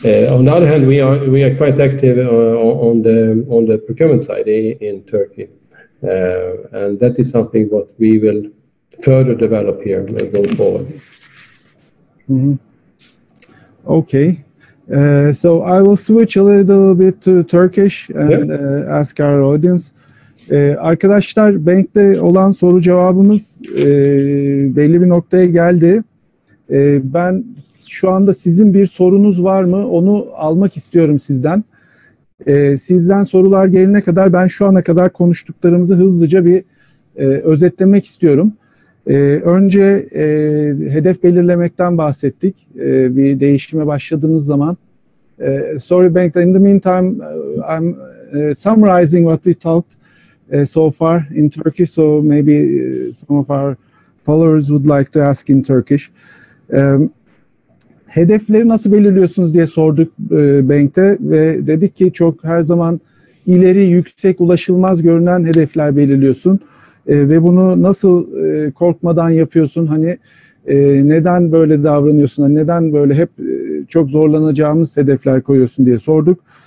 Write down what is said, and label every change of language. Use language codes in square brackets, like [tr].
[en] On the other hand, we are quite active on the procurement side in Turkey, and that is something what we will further develop here going forward. Okay, so I will switch a little bit to Turkish and ask our audience. [tr] Arkadaşlar, Bengt'le olan soru cevabımız belli bir noktaya geldi. Ben şu anda sizin bir sorunuz var mı? Onu almak istiyorum sizden. Sizden sorular gelene kadar ben şu ana kadar konuştuklarımızı hızlıca bir özetlemek istiyorum. Önce hedef belirlemekten bahsettik. Bir değişime başladığınız zaman. [en] Sorry Bengt, in the meantime I'm summarizing what we talked so far in Turkish, so maybe some of our followers would like to ask in Turkish. [tr] Hedefleri nasıl belirliyorsunuz diye sorduk Bengt'e ve dedik ki çok her zaman ileri, yüksek, ulaşılmaz görünen hedefler belirliyorsun ve bunu nasıl korkmadan yapıyorsun, hani neden böyle davranıyorsun, hani neden böyle hep çok zorlanacağımız hedefler koyuyorsun diye sorduk.